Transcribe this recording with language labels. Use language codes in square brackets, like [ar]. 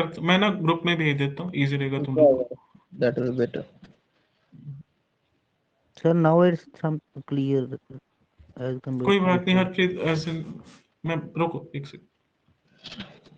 [hi] मैं ना ग्रुप में भेज देता हूँ, इजी रहेगा तुम लोग को। [en] That will be better. Sir, now it's some clear as compared [hi] कोई [en] to [hi] बात नहीं [en] before. [hi] हरप्रीत, ऐसे मैं रुको एक सेकंड।